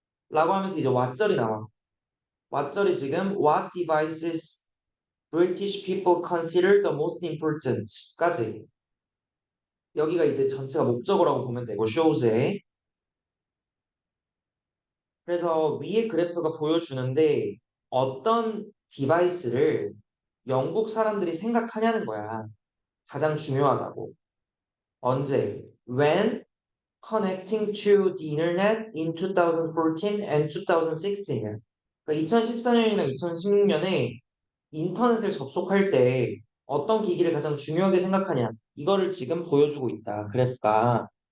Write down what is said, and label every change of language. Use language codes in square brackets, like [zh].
[ko] 라고 하면서 이제 왓절이 나와. 왓절이 지금 [en] what devices British people consider the most important [ko] 까지 여기가 이제 전체가 목적어라고 보면 되고 shows에 그래서 위에 그래프가 보여주는데 어떤 디바이스를 영국 사람들이 생각하냐는 거야. 가장 중요하다고. 언제? [en] When connecting to the internet in 2014 and 2016. [ko] 그러니까 2014년이나 2016년에 인터넷을 접속할 때 어떤 기기를 가장 중요하게 생각하냐. 이거를 지금 보여주고 있다. 그래프가.